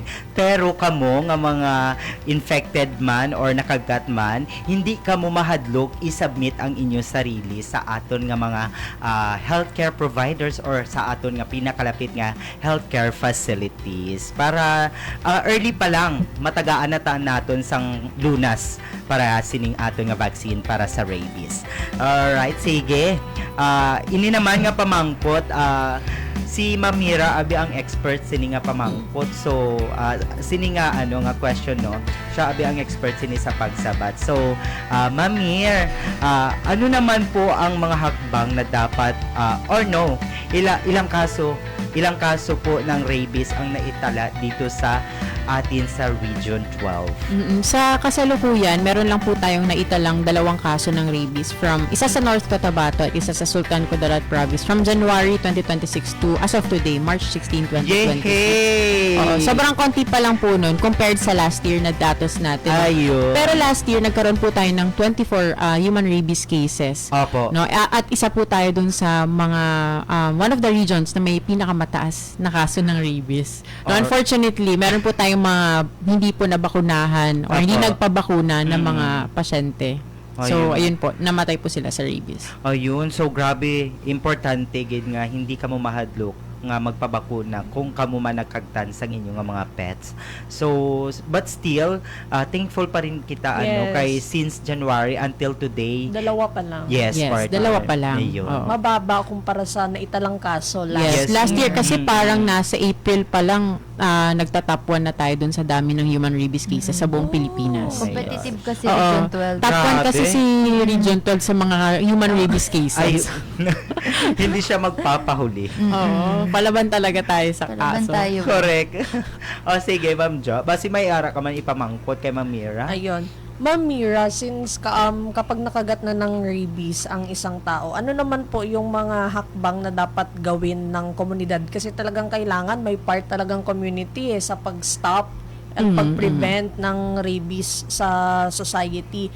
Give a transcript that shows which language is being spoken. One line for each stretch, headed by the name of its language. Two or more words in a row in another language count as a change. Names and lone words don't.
Hiligaynon: Pero kamo nga mga infected man or nakagat man, hindi kamo mahadlok i-submit ang inyo sarili sa aton nga mga
English: healthcare providers
Hiligaynon: or sa aton nga pinakalapit nga
English: healthcare facilities
Hiligaynon: para early pa lang matagaan na naton sang lunas para sining aton nga vaccine para sa rabies.
English: Alright, sige.
Hiligaynon: Ini naman nga pamangkot si Mamira abi ang expert sini nga pamangkot. So sini nga nga question siya abi ang expert sini sa pagsabat.
Filipino: So Mamir, ano naman po ang mga hakbang na dapat or ilang kaso po ng rabies ang naitala dito sa atin sa Region 12? Sa kasalukuyan, meron lang po tayong naitalang 2 kaso ng rabies from isa sa North Cotabato at isa sa Sultan Kudarat Province from
English: January 2026 to as of today,
Filipino: March 16, 2026. Yay! Sobrang konti pa lang po nun compared sa
English: last year
Filipino: na datos natin. Ayun. Pero
English: last year,
Filipino: nagkaroon po tayo ng 24
English: human rabies cases.
Filipino: Opo. At isa po tayo dun sa mga
English: one of the regions
Filipino: na may pinakamataas na kaso ng rabies. Unfortunately, meron po tayong mga hindi po nabakunahan o hindi nagpabakuna ng mga pasyente. So, ayun po, namatay po sila sa rabies. Ayun,
Hiligaynon: so grabe, importante gid nga hindi ka mo mahadlok nga magpabakuna kung kamo man nagkagtan sa inyong nga mga pets.
English: So, but still,
Filipino: thankful pa rin kita
English: Yes. kay since January until today.
Filipino: 2 pa lang.
English: Yes, partner.
Filipino: 2 pa lang. Ayun. Oo. Mababa kumpara sa naitalang kaso
English: Yes, Yes. last year
Filipino: kasi parang nasa April pa lang nagtatop 1 na tayo dun sa dami ng
English: human rabies cases
Filipino: sa buong Pilipinas. Competitive kasi Oo. Region 12.
English: Top 1
Filipino: Grabe. kasi si Region 12 sa mga
English: human rabies cases.
Filipino: Ay, hindi siya magpapahuli. Oo, palaban talaga tayo sa Palaban kaso. tayo. Correct. O sige, Ma'am Jo.
Hiligaynon: Basi may ara ka man ipamangkot kay Ma'am Mira.
Filipino: Ayun. Ma'am Mira, since kapag nakagat na ng rabies ang isang tao, ano naman po yung mga hakbang na dapat gawin ng komunidad? Kasi talagang kailangan may part talagang community sa pag-stop at pag-prevent ng rabies sa society.